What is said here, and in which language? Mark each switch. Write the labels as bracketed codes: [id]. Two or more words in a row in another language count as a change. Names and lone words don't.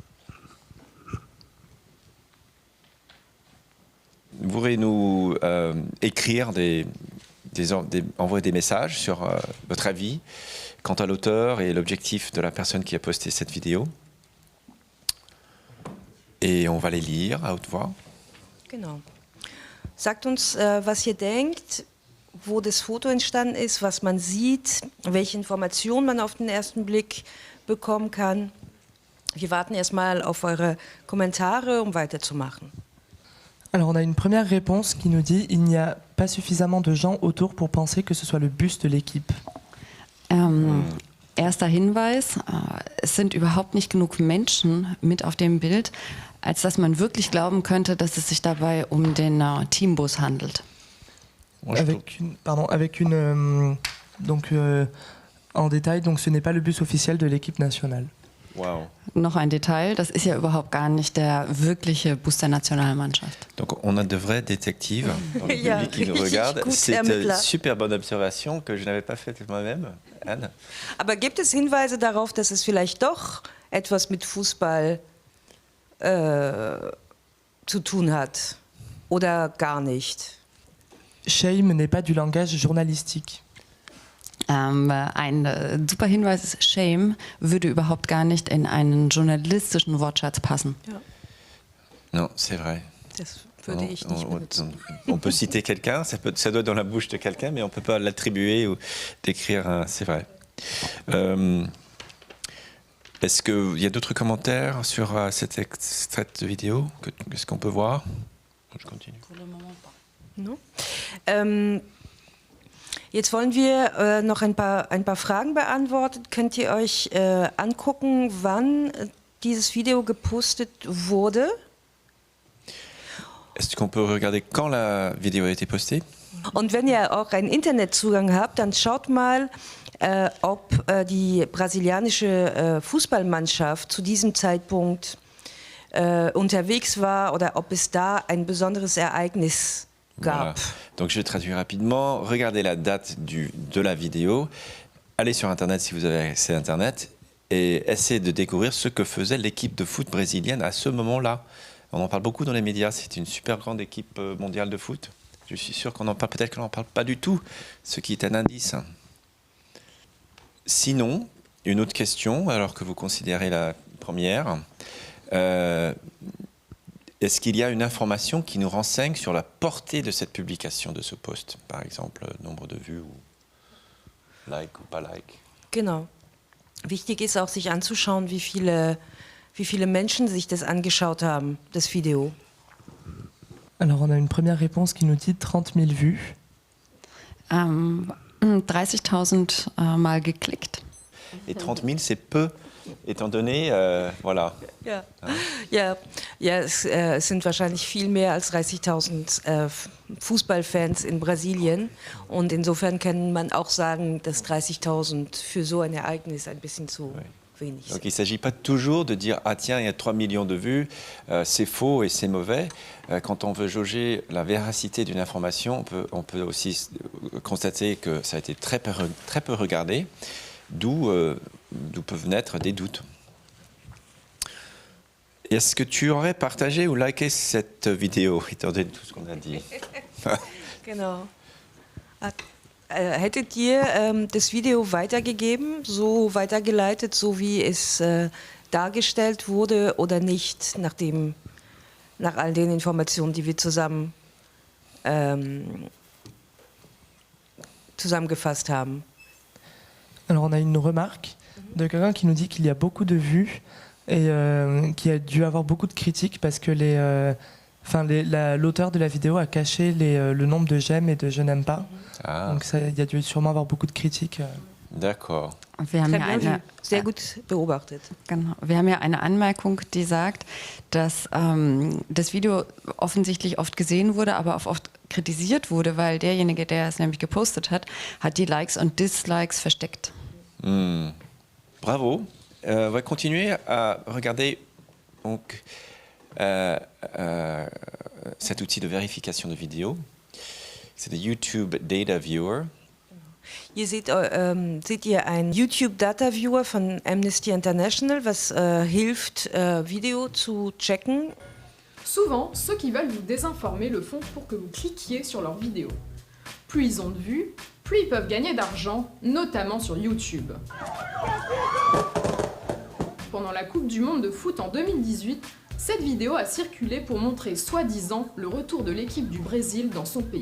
[fr] Vous pourrez nous écrire envoyer des messages sur votre avis quant à l'auteur et l'objectif de la personne qui a posté cette vidéo. Et on va les lire à haute voix. [de] Genau. Sagt uns, was ihr denkt, wo das Foto entstanden ist, was man sieht, welche Informationen man auf den ersten Blick bekommen kann. Wir warten erstmal auf eure Kommentare, um weiterzumachen. [fr] Alors on a une première réponse qui nous dit « Il n'y a pas suffisamment de gens autour pour penser que ce soit le bus de l'équipe ». [de] Erster Hinweis, es sind überhaupt nicht genug Menschen mit auf dem Bild, als dass man wirklich glauben könnte, dass es sich dabei um den Teambus handelt. [fr] En détail, donc ce n'est pas le bus officiel de l'équipe nationale. Wow. [de] Noch ein Detail, das ist ja überhaupt gar nicht der wirkliche Bus der Nationalmannschaft. [fr] Donc on a de vrais détectives dans le public qui nous regarde. C'est une super bonne observation que je n'avais pas faite moi-même, Anne. [de] Aber gibt es Hinweise darauf, dass es vielleicht doch etwas mit Fußball zu tun hat? Oder gar nicht? [fr] Shame n'est pas du langage journalistique. [de] Ein super Hinweis ist, Shame würde überhaupt gar nicht in einen journalistischen Wortschatz passen. Ja. [fr] Non, c'est vrai. [de] Das würde ich nicht benutzen. [fr] On peut citer quelqu'un, ça doit être dans la bouche de quelqu'un, mais on ne peut pas l'attribuer ou décrire, c'est vrai. Est-ce qu'il y a d'autres commentaires sur cet extrait de vidéo? Qu'est-ce qu'on peut voir? Je continue. Pour le moment pas. [de] No. Jetzt wollen wir noch ein paar Fragen beantworten. Könnt ihr euch angucken, wann dieses Video gepostet wurde? Est-ce qu'on peut regarder quand la vidéo a été postée? Und wenn ihr auch einen Internetzugang habt, dann schaut mal, ob die brasilianische Fußballmannschaft zu diesem Zeitpunkt unterwegs war oder ob es da ein besonderes Ereignis gab. [fr] Donc je vais traduire rapidement. Regardez la date de la vidéo. Allez sur Internet si vous avez accès à Internet et essayez de découvrir ce que faisait l'équipe de foot brésilienne à ce moment-là. On en parle beaucoup dans les médias. C'est une super grande équipe mondiale de foot. Je suis sûr qu'on en parle, peut-être qu'on n'en parle pas du tout, ce qui est un indice. Sinon, une autre question, alors que vous considérez la première. Est-ce qu'il y a une information qui nous renseigne sur la portée de cette publication, de ce post? Par exemple, nombre de vues ou like ou pas like? [de] Genau. Wichtig ist auch, sich anzuschauen, wie viele Menschen sich das angeschaut haben, das Video. [fr] Alors on a une première réponse qui nous dit 30 000 vues. [de] 30.000 Mal geklickt. [fr] Et 30 000, c'est peu, étant donné, voilà. [de] Es sind wahrscheinlich viel mehr als 30.000 Fußballfans in Brasilien. Und insofern kann man auch sagen, dass 30.000 für so ein Ereignis ein bisschen zu wenig [fr] Donc [de] sind. [fr] il ne s'agit pas toujours de dire « Ah tiens, il y a 3 millions de vues, c'est faux et c'est mauvais ». Quand on veut jauger la véracité d'une information, on peut aussi constater que ça a été très peu regardé, d'où peuvent naître des doutes. Est-ce que tu aurais partagé ou liké cette vidéo, étant donné tout ce qu'on a dit? [de] Genau. Hättet ihr das Video weitergegeben, so weitergeleitet, so wie es dargestellt wurde, oder nicht, nach all den Informationen, die wir zusammengefasst haben? [fr] Alors on a une remarque de quelqu'un qui nous dit qu'il y a beaucoup de vues et qui a dû avoir beaucoup de critiques parce que l'auteur de la vidéo a caché le nombre de j'aime et de je n'aime pas. Ah, Donc il y a dû sûrement avoir beaucoup de critiques. d'accord. [de] Wir haben [fr] Très [de] ja [fr] bien vu. [de] Sehr gut beobachtet. Genau. Wir haben ja eine Anmerkung, die sagt, dass das Video offensichtlich oft gesehen wurde, aber auch oft kritisiert wurde, weil derjenige, der es nämlich gepostet hat, hat die Likes und Dislikes versteckt. [fr] Bravo. On va continuer à regarder donc, cet outil de vérification de vidéo. C'est le YouTube Data Viewer. [de] Hier seht ihr einen YouTube Data Viewer von Amnesty International, was hilft, Video zu checken. [fr] Souvent, ceux qui veulent vous désinformer le font pour que vous cliquiez sur leurs vidéos. Plus ils ont de vues, plus ils peuvent gagner d'argent, notamment sur YouTube. Pendant la Coupe du Monde de foot en 2018, cette vidéo a circulé pour montrer soi-disant le retour de l'équipe du Brésil dans son pays.